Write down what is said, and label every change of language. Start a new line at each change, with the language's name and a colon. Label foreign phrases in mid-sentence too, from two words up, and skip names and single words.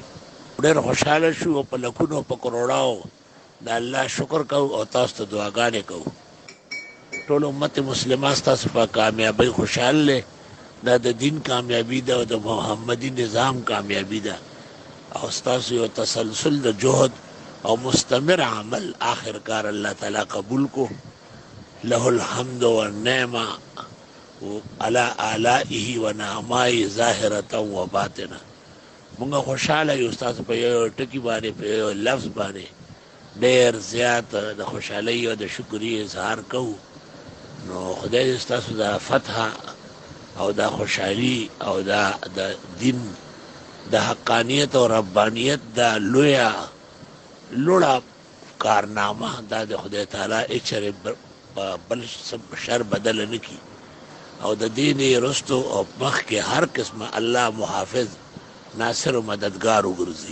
Pashto: ډېر خوشحاله شو او په لکونو په کروڑاو د الله شکر کوو او تاسو ته دعاګانې کوو. ټول امت مسلمه ستاسو په کامیابۍ خوشحال دی. دا د دین کامیابي ده او د محمدي نظام کامیابي ده او ستاسو یو تسلسل د جهد او مستمر عمل آخر کار الله تعالی قبول کو.
Arabic: له الحمد والنعمه على آلائه و نعمائه ظاهرة و باطنه.
Pashto: مونږ خوشحاله یو ستاسو په یو ټکي باندې په یو لفظ باندې ډېر زیات د خوشحالۍ او د شکرې اظهار کوو. نو خدای دې ستاسو د فتح او د خوشحالي او د دین د حقانیت او ربانیت د لوړه کارنامه دا د خدای تعالی اچره بل شر بدل نه کی او د دین رستو او مخکې هر قسمه الله محافظ ناصر و مددگار وګرځي.